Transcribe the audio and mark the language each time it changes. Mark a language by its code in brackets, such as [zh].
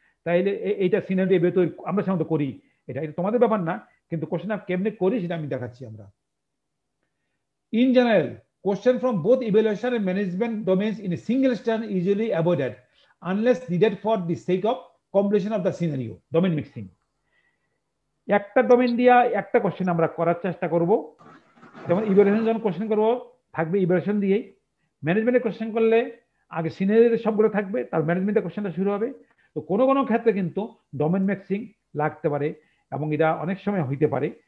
[bn] তাইলে এইটা সিনারিও এভাবে তো আমরা সাধারণত করি, এটা তোমাদের ব্যাপার না, কিন্তু কোশ্চেনটা কেমনে করি সেটা আমি দেখাচ্ছি আমরা। [en] In general question from both evaluation and management domains in a single station is usually avoided unless needed for the sake of completion of the scenario domain mixing. [bn] একটা ডোমেইন দিয়া একটা কোশ্চেন আমরা করার চেষ্টা করব, যেমন ইভালুয়েশন যখন question করব থাকবে ইভালুয়েশন দিয়েই, ম্যানেজমেন্টের কোশ্চেন করলে আগে সিনারিও সবগুলো থাকবে, তার ম্যানেজমেন্টের কোশ্চেনটা শুরু হবে। তো কোনো কোনো ক্ষেত্রে কিন্তু ডোমেইন মিক্সিং লাগতে পারে এবং এটা অনেক সময় হইতে পারে।